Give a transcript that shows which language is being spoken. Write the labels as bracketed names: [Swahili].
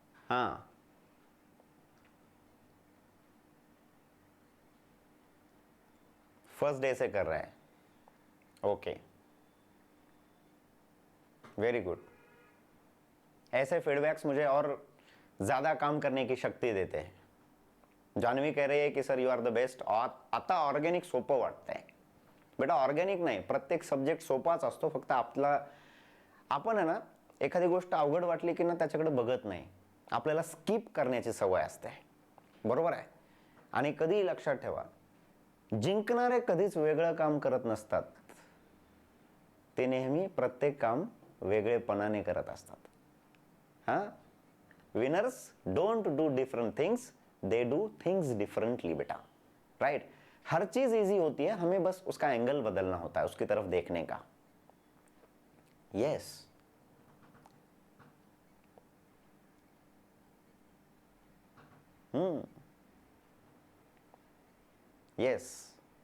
[Hindi] हाँ, first day से कर रहे हैं। Okay, very good. ऐसे फीडबैक्स मुझे और ज्यादा काम करने की शक्ती देते हैं। जानवी कह रही आहे की sir [English] You are the best. [Marathi] आता ऑर्गॅनिक सोपं वाटतंय बेटा। ऑर्गॅनिक नाही, प्रत्येक सब्जेक्ट सोपाच असतो, फक्त आपला आपण आहे ना एखादी गोष्ट अवघड वाटली की ना त्याच्याकडे बघत नाही, आपल्याला स्किप करण्याची सवय असते, बरोबर आहे? आणि कधी लक्षात ठेवा, जिंकणारे कधीच वेगळं काम करत नसतात, ते नेहमी प्रत्येक काम वेगळेपणाने करत असतात। [English] हाँ, winners don't do different things, they do things differently [Hindi] बेटा, राइट? हर चीज इजी होती है, हमें बस उसका एंगल बदलना होता है, उसकी तरफ देखने का। [English] Yes, yes.